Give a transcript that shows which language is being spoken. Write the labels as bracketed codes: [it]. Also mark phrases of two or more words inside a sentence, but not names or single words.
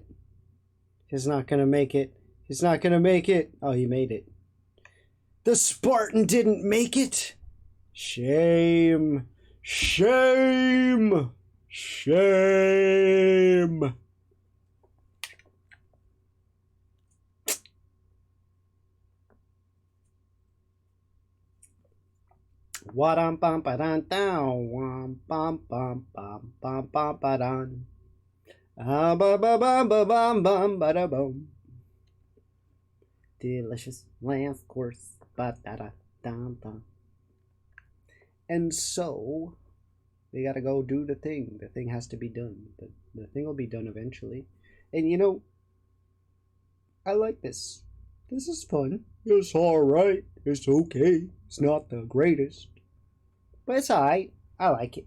[en] He's not gonna make it. He's not gonna make it. Oh, he made it. The Spartan didn't make it. Shame. Shame. Shame. Wadam bam ba dan down. Wam bam bam bam bam bam ba dan. Ah ba ba bam ba bam bam ba da boom. Delicious last course. Ba da da dum dum. And so we gotta go do the thing. The thing has to be done. The thing will be done eventually. And you know, I like this. This is fun. It's alright. It's okay. It's not the greatest. But it's alright. I like it.